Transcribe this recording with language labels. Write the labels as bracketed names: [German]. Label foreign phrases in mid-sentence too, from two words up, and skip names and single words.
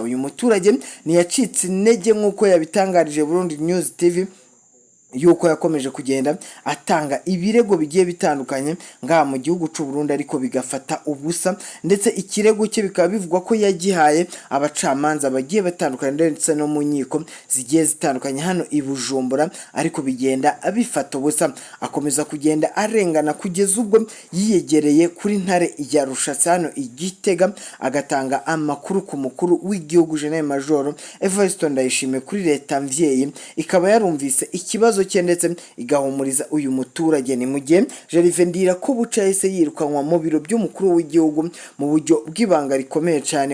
[Kinyarwanda] Uyu muturage ntiyacitse intege nk'uko yabitangarije Burundi News TV, yuko yakomeje kugenda atanga ibirego bigiye bitandukanye ngaha mu gihugu cy'u Burundi, ariko bigafata ubusa, ndetse ikirego cye bikaba bivugwa ko yagihaye abacamanza bagiye batandukanye ndetse no mu nkiko zigiye zitandukanye hano i Bujumbura, ariko bigenda bifata ubusa. Akomeza kugenda arengana kugeza ubwo yiyegereye kuri ntare ya rushatse hano i Gitega, agatanga amakuru ku mukuru w'igihugu Jean Major Gervais ndayishimiye kuri leta mvyeyi, ikaba yarumvise ikibazo cye ndetse igahumuriza uyu muturage. Ni mu gihe Gervais ndirakobuca yahise yirukanwa mu biro by'umukuru w'igihugu mu buryo bw'ibanga rikomeye cyane.